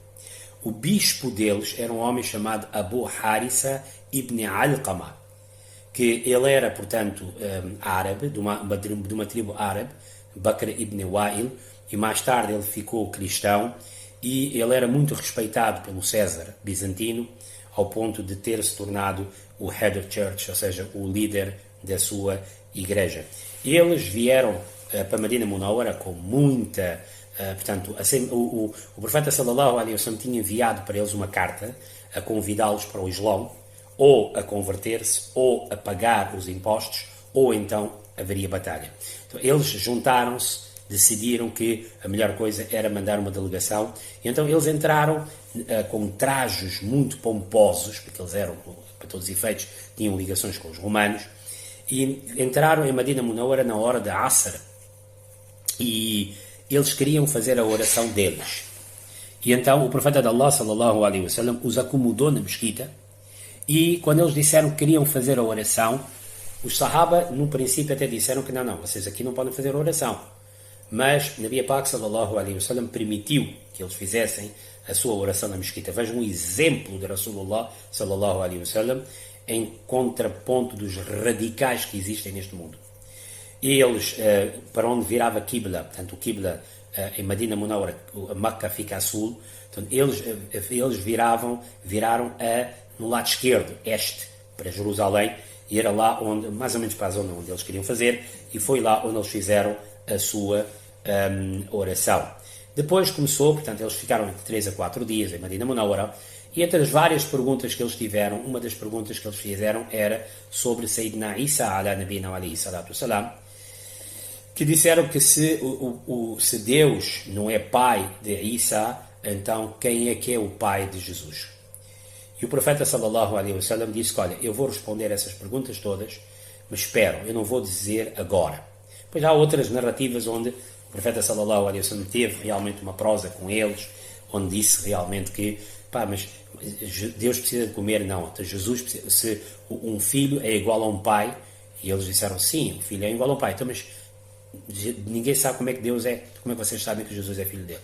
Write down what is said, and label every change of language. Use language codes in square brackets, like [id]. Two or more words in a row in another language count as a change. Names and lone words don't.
[pt] O bispo deles era um homem chamado Abu Harisa ibn Alqama, que ele era, portanto, árabe, de uma tribo árabe, Bakr ibn Wa'il, e mais tarde ele ficou cristão, e ele era muito respeitado pelo César bizantino, ao ponto de ter se tornado o [en] head of church, [pt] ou seja, o líder da sua igreja. Eles vieram para Medina Munawwara com muita... portanto, assim, o profeta [ar] صلى الله عليه وسلم [pt] tinha enviado para eles uma carta a convidá-los para o Islão, ou a converter-se, ou a pagar os impostos, ou então haveria batalha. Então, eles juntaram-se, decidiram que a melhor coisa era mandar uma delegação, e então eles entraram com trajes muito pomposos, porque eles eram, para todos os efeitos, tinham ligações com os romanos, e entraram em Medina Munawwara na hora da Asr, e eles queriam fazer a oração deles. E então o profeta de Allah, [ar] صلى الله عليه وسلم, [pt] os acomodou na mesquita, e quando eles disseram que queriam fazer a oração, os Sahaba, no princípio, até disseram que não, vocês aqui não podem fazer a oração. Mas Nabi Pak, [ar] صلى الله عليه وسلم, [pt] permitiu que eles fizessem a sua oração na mesquita. Vejam um exemplo de Rasulullah, [ar] صلى الله عليه وسلم, [pt] em contraponto dos radicais que existem neste mundo. E eles, para onde virava Qibla, portanto o Qibla em Medina Munawwara, a Meca fica a sul, portanto, eles viraram no lado esquerdo, este, para Jerusalém, e era lá onde, mais ou menos para a zona onde eles queriam fazer, e foi lá onde eles fizeram a sua oração. Depois começou, portanto, eles ficaram entre 3 a 4 dias em Medina Munawwara, e entre as várias perguntas que eles tiveram, uma das perguntas que eles fizeram era sobre [ar] سيدنا عيسى على نبينا عليه الصلاة والسلام, [pt] que disseram que se Deus não é pai de Isa, então quem é que é o pai de Jesus? E o profeta [ar] صلى الله عليه وسلم [pt] disse, olha, eu vou responder essas perguntas todas, mas espero, eu não vou dizer agora. Pois há outras narrativas onde o profeta [ar] صلى الله عليه وسلم [pt] teve realmente uma prosa com eles, onde disse realmente que, mas Deus precisa de comer, não. Então Jesus precisa, se um filho é igual a um pai, e eles disseram, sim, o filho é igual a um pai, então, mas ninguém sabe como é que Deus é, como é que vocês sabem que Jesus é filho dele?